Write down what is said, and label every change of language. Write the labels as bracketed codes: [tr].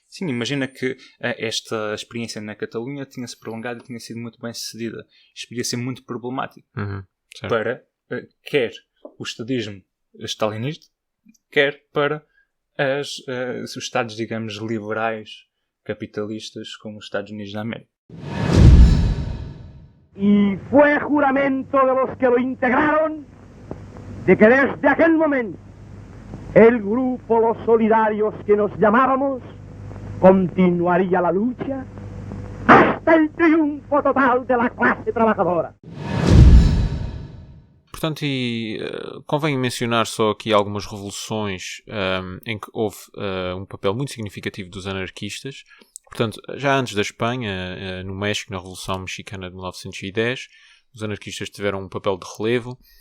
[pt] Sim, imagina que esta experiência na Catalunha tinha-se prolongado e tinha sido muito bem sucedida. Isto podia ser muito problemático para quer o estadismo stalinista, quer para os estados, digamos, liberais capitalistas como os Estados Unidos da América. [es] Y fue juramento de los que lo integraron de que desde aquel momento el grupo Los Solidarios que nos llamábamos continuaría la lucha hasta el triunfo total de la clase trabajadora. [pt] Portanto, convém mencionar só aqui algumas revoluções em que houve um papel muito significativo dos anarquistas. Portanto, já antes da Espanha, no México, na Revolução Mexicana de 1910, os anarquistas tiveram um papel de relevo.